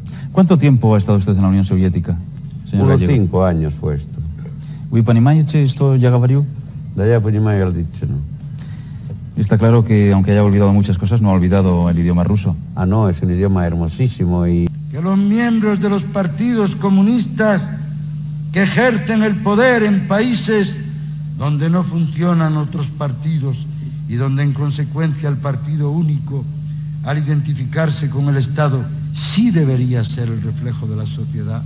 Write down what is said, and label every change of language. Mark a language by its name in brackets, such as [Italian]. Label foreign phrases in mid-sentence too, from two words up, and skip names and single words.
[Spanish] ¿Cuánto tiempo ha estado usted en la Unión Soviética, señor Unos Gallego? 5 años fue esto. [Russian] ¿Вы понимаете, что я говорю? Да я понимаю, Галдичину. [Spanish] Está claro que, aunque haya olvidado muchas cosas, no ha olvidado el idioma ruso. Ah, no, es un idioma hermosísimo y... Que los miembros de los partidos comunistas que ejercen el poder en países donde no funcionan otros partidos y donde en consecuencia el partido único, al identificarse con el Estado, sí debería ser el reflejo de la sociedad.